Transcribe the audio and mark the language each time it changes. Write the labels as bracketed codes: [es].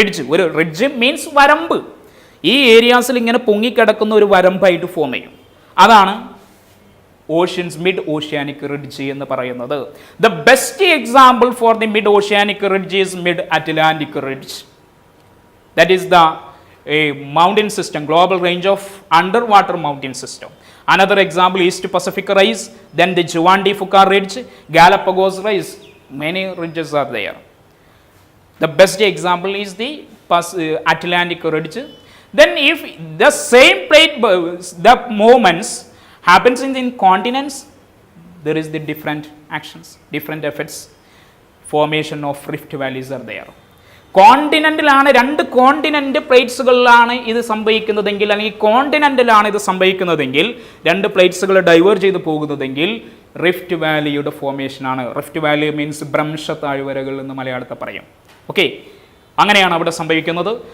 [ml] ഒരു ridge means വരമ്പ്. ഈ ഏരിയാസിൽ ഇങ്ങനെ പൊങ്ങിക്കിടക്കുന്ന ഒരു വരമ്പായിട്ട് ഫോം ചെയ്യും. അതാണ് ഓഷ്യൻസ് മിഡ് ഓഷ്യാനിക് റിഡ്ജ് എന്ന് പറയുന്നത്. [en] The best example for the mid oceanic ridge is mid Atlantic ridge. That is the mountain system, global range of underwater mountain system. Another example, East Pacific Rise, then the Juan de Fuca Ridge, Galapagos Rise, many ridges are there. The best example is the Atlantic Ridge. Then if the same plate, the movements happens in continents, there is the different actions, different effects, formation of rift valleys are there. [ml] കോണ്ടിനെൻ്റിലാണ്, രണ്ട് continent പ്ലേറ്റ്സുകളിലാണ് ഇത് സംഭവിക്കുന്നതെങ്കിൽ, അല്ലെങ്കിൽ കോണ്ടിനെൻ്റിലാണ് ഇത് സംഭവിക്കുന്നതെങ്കിൽ, രണ്ട് പ്ലേറ്റ്സുകൾ diverge ചെയ്ത് പോകുന്നതെങ്കിൽ rift വാലിയുടെ ഫോർമേഷനാണ്. Rift Valley means ഭ്രംശ താഴ്വരകൾ എന്ന് മലയാളത്തിൽ പറയും. ഓക്കെ, അങ്ങനെയാണ് അവിടെ സംഭവിക്കുന്നത്.